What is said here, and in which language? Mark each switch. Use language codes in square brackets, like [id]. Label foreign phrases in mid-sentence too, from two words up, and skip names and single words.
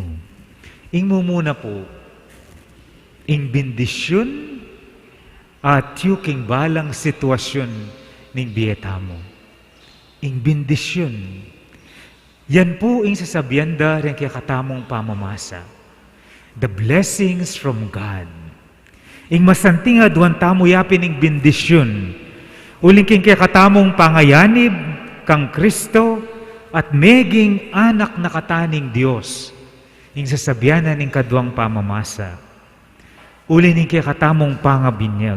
[pam] Ing mumuna po, ing bendisyon at yung balang sitwasyon ning biyetamo. Ing bendisyon. Yan po ing sasabihan da rin kaya katamong pamamasa. [en] The blessings from God. [pam] Ing masanting aduan tamo yapin ing bendisyon. Uling king kaya katamong pangayanib kang Kristo at meging anak na kataning Diyos. Ing sasabihanan ing kaduang pamamasa. Uling king kaya katamong pangabinyag.